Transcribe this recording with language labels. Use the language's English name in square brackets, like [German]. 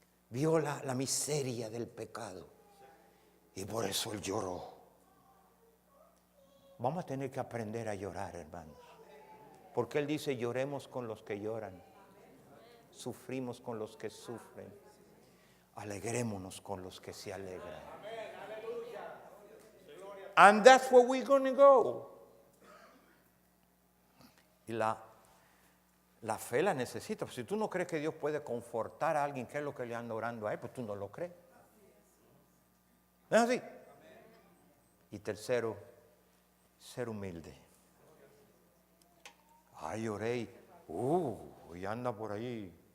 [Spanish] Vio la miseria del pecado y por eso él lloró. Vamos a tener que aprender a llorar, hermanos. Porque él dice, lloremos con los que lloran, sufrimos con los que sufren, alegrémonos con los que se alegran. [English] And that's where we're going to go. [Spanish] Y la fe la necesita. Si tú no crees que Dios puede confortar a alguien, ¿qué es lo que le anda orando a él? Pues tú no lo crees. ¿No es así? Y tercero, ser humilde. Ay, oré y anda por ahí.